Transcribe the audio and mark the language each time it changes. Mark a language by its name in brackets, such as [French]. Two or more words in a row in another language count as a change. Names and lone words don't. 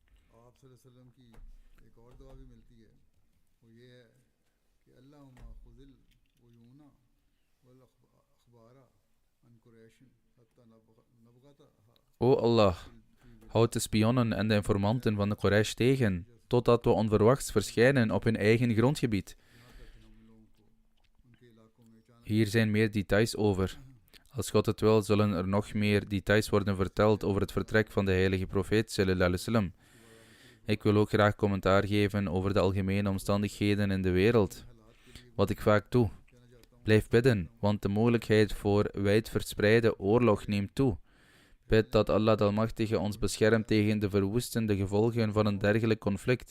[Dutch] O Allah, houd de spionnen en de informanten van de Quraysh tegen, totdat we onverwachts verschijnen op hun eigen grondgebied. Hier zijn meer details over. Als God het wil, zullen er nog meer details worden verteld over het vertrek van de heilige profeet [Arabic] صلى الله عليه وسلم. [Dutch] Ik wil ook graag commentaar geven over de algemene omstandigheden in de wereld. Wat ik vaak doe. Blijf bidden, want de mogelijkheid voor wijdverspreide oorlog neemt toe. Bid dat Allah de Almachtige ons beschermt tegen de verwoestende gevolgen van een dergelijk conflict.